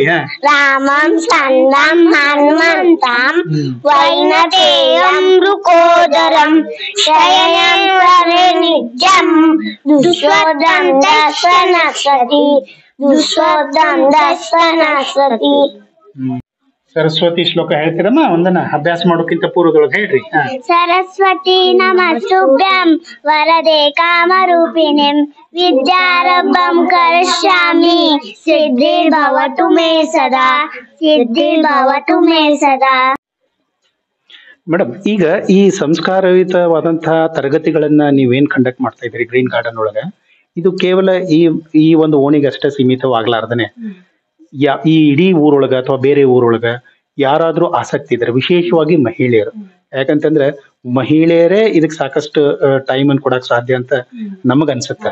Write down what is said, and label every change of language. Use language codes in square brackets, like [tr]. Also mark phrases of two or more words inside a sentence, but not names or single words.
[sa] ರಾಮಂ ಸ್ಕಂದಂ ಹನುಮಂತಂ ವೈನತೇಯಂ ಮೃಕೋದರಂ ಶಯನಂ ಪರೆ ನಿತ್ಯಂ ದುಶ್ವದಂ ದರ್ಶನಸತಿ ದುಶ್ವದಂ ದರ್ಶನಸತಿ. [kn] ಸರಸ್ವತಿ ಶ್ಲೋಕ ಹೇಳ್ತೀರಮ್ಮ ಒಂದನ್ನ ಅಭ್ಯಾಸ ಮಾಡೋಕ್ಕಿಂತ ಪೂರ್ವದೊಳಗೆ ಹೇಳ್ರಿ. [sa] ಸರಸ್ವತಿ ನಮಸ್ತುಭ್ಯಂ ವರದೆ ಕಾಮರೂಪಿಣಿಂ ವಿದ್ಯಾರಂಭಂ ಕರಿಷ್ಯಾಮಿ ಸಿದ್ಧಿರ್ಭವತು ಮೇ ಸದಾ ಸಿದ್ಧಿರ್ಭವತು ಮೇ ಸದಾ. [kn] ಮೇಡಮ್, ಈಗ ಈ ಸಂಸ್ಕಾರಯುತವಾದಂತಹ ತರಗತಿಗಳನ್ನ ನೀವೇನ್ ಕಂಡಕ್ಟ್ ಮಾಡ್ತಾ ಇದ್ರಿ ಗ್ರೀನ್ ಗಾರ್ಡನ್ ಒಳಗ, ಇದು ಕೇವಲ ಈ ಒಂದು ಓಣಿಗೆ ಅಷ್ಟೇ ಸೀಮಿತವಾಗ್ಲಾರ್ದನೆ ಈ ಇಡೀ ಊರೊಳಗ ಅಥವಾ ಬೇರೆ ಊರೊಳಗ ಯಾರಾದ್ರೂ ಆಸಕ್ತಿ ಇದ್ರೆ, ವಿಶೇಷವಾಗಿ ಮಹಿಳೆಯರು, ಯಾಕಂತಂದ್ರೆ ಮಹಿಳೆಯರೇ ಇದಕ್ಕೆ ಸಾಕಷ್ಟು ಟೈಮ್ ಅನ್ನು ಕೊಡಕ್ ಸಾಧ್ಯ ಅಂತ ನಮಗ್ ಅನ್ಸುತ್ತೆ.